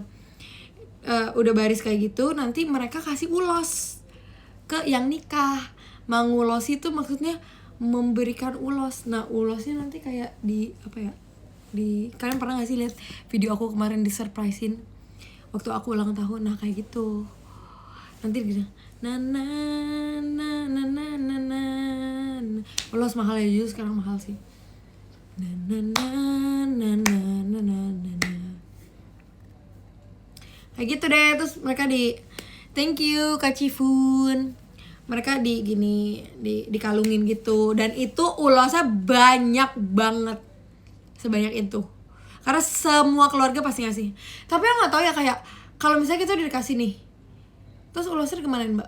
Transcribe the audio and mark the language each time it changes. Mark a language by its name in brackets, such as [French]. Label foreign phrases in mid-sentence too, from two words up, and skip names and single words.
[Indonesian] Udah baris kayak gitu, nanti mereka kasih ulos ke yang nikah. Mangulosi itu maksudnya memberikan ulos. Nah, ulosnya nanti kayak di apa ya? Kalian pernah gak sih lihat video aku kemarin di surprisein waktu aku ulang tahun? Nah, kayak gitu. Nanti gitu. Na ulos mahal ya, jujur sekarang mahal sih. Kayak gitu deh. Terus mereka [English] thank you [Indonesian] Kak Cifun. Mereka dikalungin gitu. Dan itu ulosnya banyak banget. Sebanyak itu. Karena semua keluarga pasti ngasih. Tapi aku gak tahu ya, kayak kalau misalnya kita udah dikasih nih, terus ulosnya dikemanain Mbak?